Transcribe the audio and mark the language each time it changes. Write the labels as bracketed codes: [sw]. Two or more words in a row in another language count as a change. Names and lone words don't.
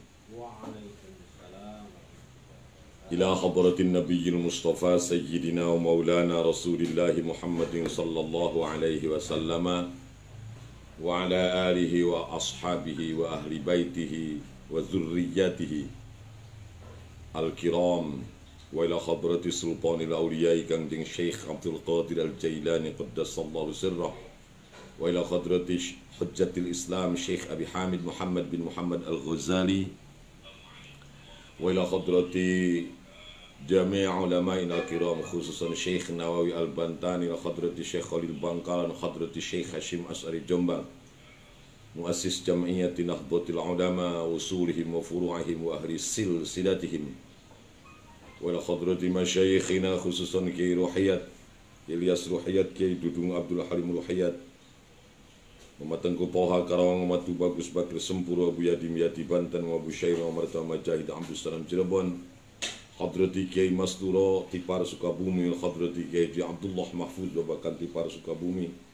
[ar] إلى حضرة النبي المصطفى سيدنا ومولانا رسول الله محمد صلى الله عليه وسلم وعلى آله وأصحابه وأهل بيته وذريته الكرام وإلى حضرة سلطان الأولياء Kangjeng Syekh Abdul Qadir Al-Jailani qaddasallahu sirrah wa ila hadrati hujjatil Islam Syekh Abi Hamid Muhammad bin Muhammad Al-Ghazali wa ila hadrati jami' ulama'ina al-kiram khususan Syekh Nawawi Al-Bantani wa hadrati Syekh Khalil Bangkalan wa hadrati Syekh Hashim As'ari Jombang muassis jam'iyyati Nahdlatul Ulama usulihim wa furu'ihim wa ahli silsilatihim wa ila hadrati masyayikhina khususan Kiai Ruhiyat Ilyas Ruhiyat Kiai Dudung Abdul Halim Ruhiyat Mematengku Poha Karawang Matu Bagus Bakir Sempuro Abu Yadim Yati Banten Abu Syairah Marta Majahid Abdul Salam Cirebon Hadrati Kiai Masduro Tipar Sukabumi Hadrati Kiai Abdullah Mahfuz Babakan Tipar Sukabumi